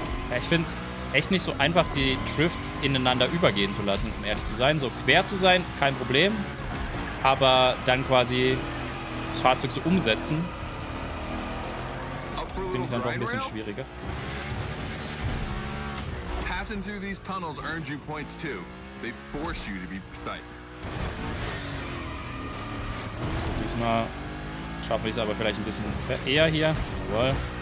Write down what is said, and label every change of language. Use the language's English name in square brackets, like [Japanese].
[German] Ja, ich finde es echt nicht so einfach, die Drifts ineinander übergehen zu lassen, um ehrlich zu sein. So quer zu sein, kein Problem. Aber dann quasi das Fahrzeug so umsetzen, finde ich dann doch ein bisschen schwieriger. [English] Passing through these tunnels earns you points too. They force you to be precise. [German] So, diesmal schaffen wir es aber vielleicht ein bisschen eher hier. Jawohl.